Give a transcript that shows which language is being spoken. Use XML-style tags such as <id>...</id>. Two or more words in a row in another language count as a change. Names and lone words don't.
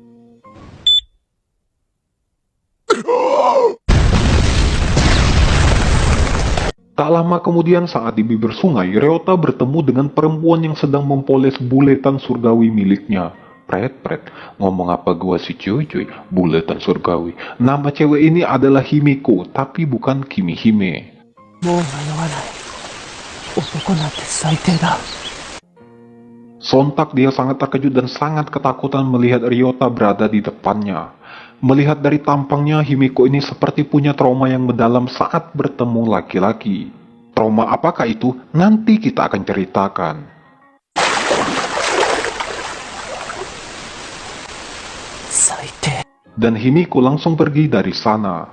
<id>Tak lama kemudian saat di bibir sungai, Ryota bertemu dengan perempuan yang sedang mempoles buletan surgawi miliknya. Pret, ngomong apa gua sih cuy, buletan surgawi. Nama cewek ini adalah Himiko, tapi bukan Kimihime.</id> <ja>もう迷わない。男なんて最低だ。</ja> <id>Sontak dia sangat terkejut dan sangat ketakutan melihat Ryota berada di depannya. Melihat dari tampangnya, Himiko ini seperti punya trauma yang mendalam saat bertemu laki-laki. Trauma apakah itu? Nanti kita akan ceritakan. Dan Himiko langsung pergi dari sana.</id>